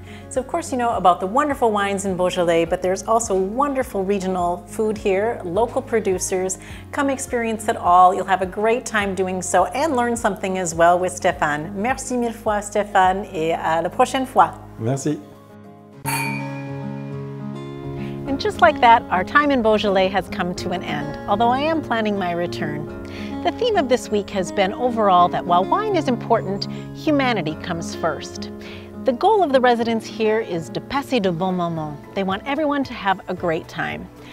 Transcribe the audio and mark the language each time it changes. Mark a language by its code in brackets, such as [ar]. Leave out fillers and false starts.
[en] So of course you know about the wonderful wines in Beaujolais, but there's also wonderful regional food here, local producers. Come experience it all. You'll have a great time doing so and learn something as well with Stéphane. [fr] Merci mille fois Stéphane et à la prochaine fois. Merci. [en] And just like that, our time in Beaujolais has come to an end, although I am planning my return. The theme of this week has been overall that while wine is important, humanity comes first. The goal of the residents here is [fr] de passer de bons moments. [en] They want everyone to have a great time.